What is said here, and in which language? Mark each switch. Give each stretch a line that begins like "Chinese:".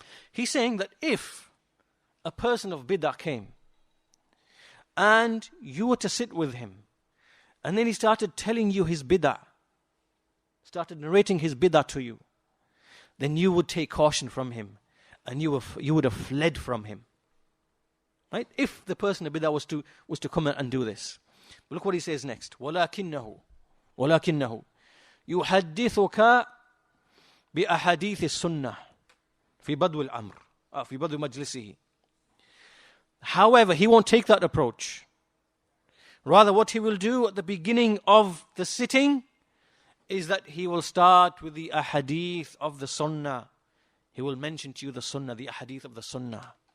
English: He's saying that if a person of bid'ah came and you were to sit with him and then he started telling you his bid'ah, started narrating his bid'ah to you, then you would take caution from him and you would have fled from him. Right? If the person of bid'ah was to come and do this. But look what he says next.
Arabic: وَلَكِنَّهُ يُحَدِّثُكَ بِأَحَدِيثِ السُنَّةِ في بدو الأمر في بدو مجلسه.
English: However, he won't take that approach. Rather, what he will do at the beginning of the sitting is that he will start with the ahadith of the sunnah. He will mention to you the sunnah, the ahadith of the sunnah.